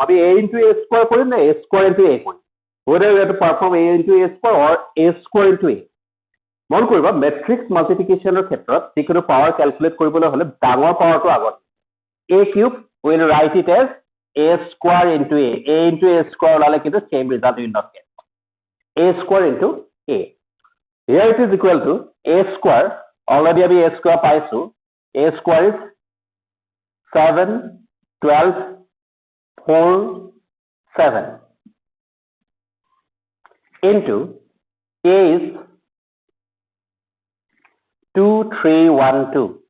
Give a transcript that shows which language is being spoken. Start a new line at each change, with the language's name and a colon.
Assamese: আমি a into a square কৰিম না a square into a কৰিম?
English: Whether we have to perform a into a square or a square into a.
Assamese: মন কৰিবা matrix multiplication ক্ষেত্ৰত যিকোনো power calculate কৰিবলৈ হলে ডাঙৰ powerটো আগত।
English: A cube, we will write it as a square into a. A into a square
Assamese: ওলালে কিন্তু
English: same result you will not get. A square into a. Here it is equal to a square. Already we a square
Assamese: পাইছো.
English: A square is 7, 12, 4, 7 into a is 2, 3, 1, 2.